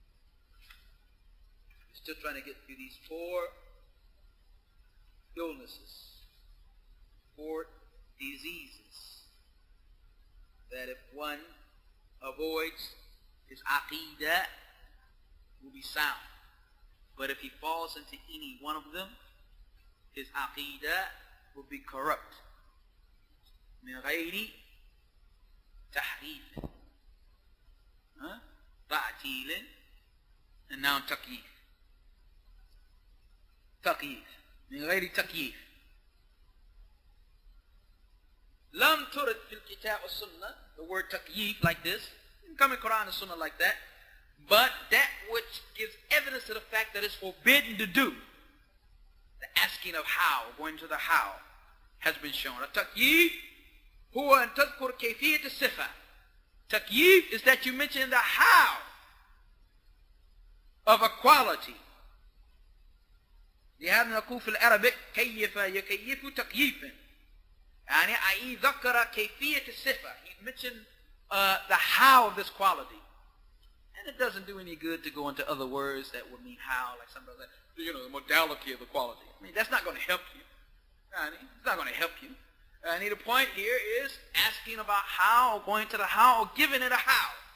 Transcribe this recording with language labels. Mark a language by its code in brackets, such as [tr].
[en] We're still trying to get through these 4 illnesses, 4 diseases, that if one avoids, his Aqidah will be sound. But if he falls into any one of them, his Aqidah will be corrupt. [ar] من غير تحريف, تعتيل, [en] and now [ar] تكييف. تكييف من غير تكييف. لم ترد في الكتاب والسنة, [en] the word تكييف like this, it come in Qur'an and Sunnah like that, but that which gives evidence to the fact that it's forbidden to do, the asking of how, going to the how, has been shown. [ar] التكييف هو أن تذكر كيفية الصفة. [en] Takyif is that you mention the how of a quality. [ar] لهذا نقول في العربي كيف يكيف تكييفا, يعني أي ذكر كيفية الصفة. [en] He mentioned the how of this quality. And it doesn't do any good to go into other words that would mean how, like somebody said, the modality of the quality. I mean, that's not going to help you. It's not going to help you. The point here is asking about how, going to the how, or giving it a how.